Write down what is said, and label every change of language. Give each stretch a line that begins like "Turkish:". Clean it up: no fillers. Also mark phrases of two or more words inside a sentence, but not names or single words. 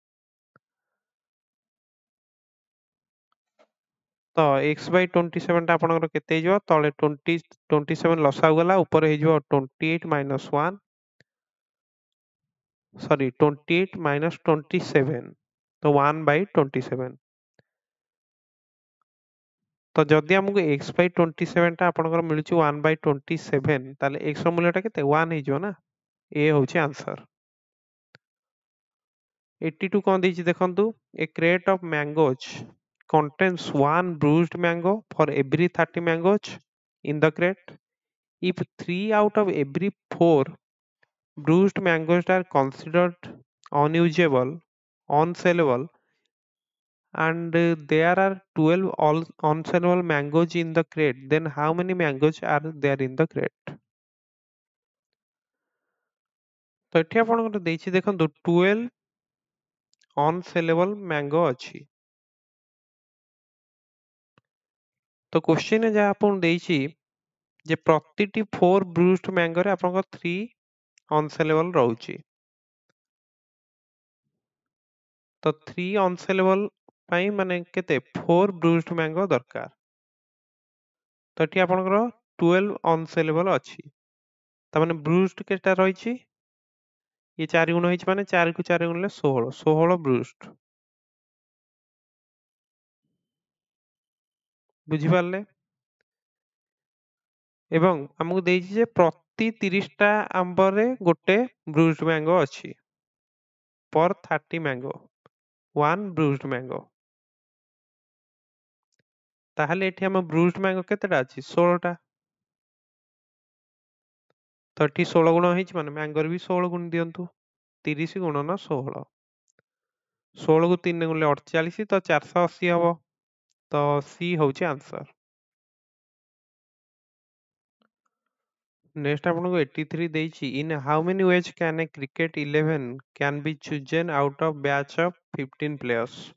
Odia: ତ x ବାଇ 27 ଟା ଆପଣଙ୍କର କେତେ ହେଇଯିବ ତଳେ 27 ଲସାଗୁ ଗଲା ଉପରେ ହେଇଯିବ 28 ମାଇନସ୍ 1 ସରି 28 ମାଇନସ୍ 27 ତ 1 ବାଇ 27। ତ ଯଦି ଆମକୁ x ବାଇ 27 ଟା ଆପଣଙ୍କର ମିଳୁଛି 1 ବାଇ 27 ତାହେଲେ x ର ମୂଲ୍ୟଟା କେତେ 1 ହେଇଯିବ ନା। ଏ ହଉଛି ଆନ୍ସର। 82 କଣ ଦେଇଛି ଦେଖନ୍ତୁ
English: ଏ crate of mangoes contains one bruised mango for every 30 mangoes in the crate. If 3 out of every 4 bruised mangoes are considered unusable, unsellable, and there are 12 all unsellable mangoes in the crate, then how many mangoes are there in the crate?
Odia: ତ ଏଠି ଆପଣଙ୍କର ଦେଇଛି ଦେଖନ୍ତୁ 12
English: unsellable mango
Odia: ଅଛି। ତ କ୍ୱେଶ୍ଚିନ୍ ଯାହା ଆପଣଙ୍କୁ ଦେଇଛି ଯେ ପ୍ରତିଟି 4
English: bruised mango
Odia: ରେ ଆପଣଙ୍କର 3 unsellable ରହୁଛି। ତ 3 unsellable ପାଇଁ ମାନେ କେତେ 4
English: bruised mango
Odia: ଦରକାର। ତ ଏଠି ଆପଣଙ୍କର 12 unsellable ଅଛି। ତାମାନେ bruised କେତେଟା ରହିଛି ये 4 ଗୁଣ ହେଇଛି ମାନେ 4 କୁ 4 ଗୁଣିଲେ 16 bruised। ବୁଝିପାରିଲେ? ଏବଂ ଆମକୁ ଦେଇଛି ଯେ ପ୍ରତି 30ଟା ଆମ୍ବରେ ଗୋଟେ
English: bruised mango
Odia: ଅଛି।
English: per 30 mango 1 bruised mango।
Odia: ତାହେଲେ ଏଠି ଆମ
English: bruised mango
Odia: କେତେଟା ଅଛି 16ଟା। ତ ଏଠି 16 ଗୁଣ ହେଇଛି ମାନେ ମ୍ୟାଙ୍ଗୋରେ ବି 16 ଗୁଣ ଦିଅନ୍ତୁ 30 ଗୁଣନ 16। 16 କୁ 3 ଗୁଣିଲେ 48 ତ 480 ହବ। ତ ସି ହଉଛି ଆନ୍ସର।
English: ନେକ୍ସଟ
Odia: ଆପଣଙ୍କୁ 83 ଦେଇଛି
English: in how many ways can a cricket 11 can be chosen out of batch of 15 players.